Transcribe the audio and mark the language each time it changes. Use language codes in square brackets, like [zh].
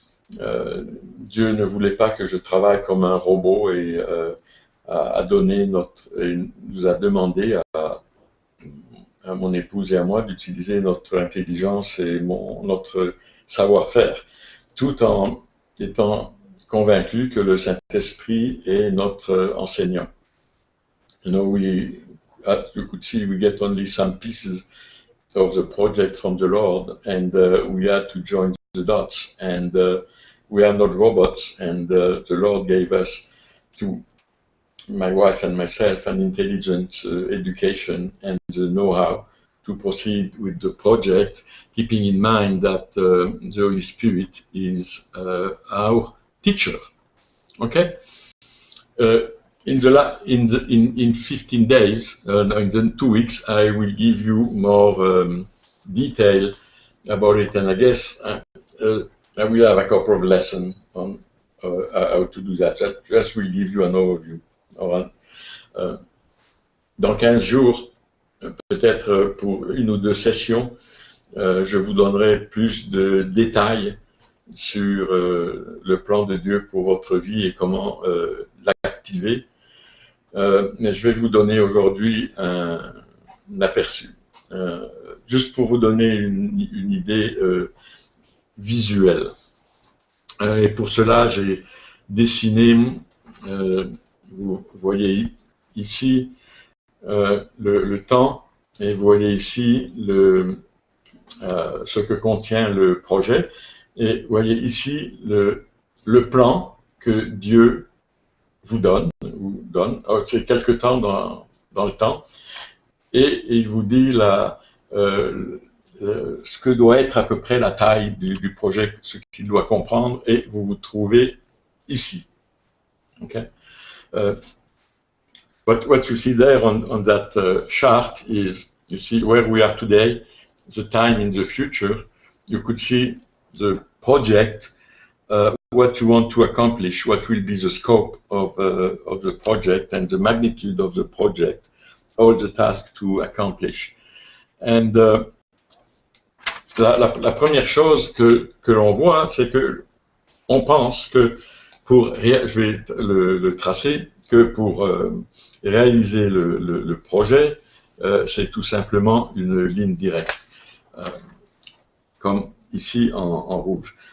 [fr] Dieu ne voulait pas que je travaille comme un robot et nous a demandé à mon épouse et à moi d'utiliser notre intelligence et notre savoir-faire, tout en étant convaincu que le Saint-Esprit est notre enseignant. [en] As you could see, we get only some pieces of the project from the Lord, and we had to join the dots. And we are not robots, and the Lord gave us, to my wife and myself, an intelligent education and the know-how to proceed with the project, keeping in mind that the Holy Spirit is our teacher. Okay. In 15 days, in 2 weeks, I will give you more detail about it, and I guess I will have a couple of lessons on how to do that. I just will give you an overview. [fr] Dans 15 jours, peut-être pour 1 ou 2 sessions, je vous donnerai plus de détails sur le plan de Dieu pour votre vie et comment l'activer. Mais je vais vous donner aujourd'hui un aperçu, juste pour vous donner une idée visuelle. Et pour cela, j'ai dessiné, vous voyez ici le temps, et vous voyez ici ce que contient le projet, et vous voyez ici le plan que Dieu vous donne. C'est quelque temps dans le temps, et il vous dit ce que doit être à peu près la taille du projet, ce qu'il doit comprendre, et vous vous trouvez ici. Okay? [en] What you see there on that chart is, you see where we are today, the time in the future. You could see the project what you want to accomplish, what will be the scope of the project and the magnitude of the project, all the tasks to accomplish. [fr] And la première chose que l'on voit, c'est que on pense que je vais le tracer, que pour réaliser le projet, c'est tout simplement une ligne directe, comme ici en rouge.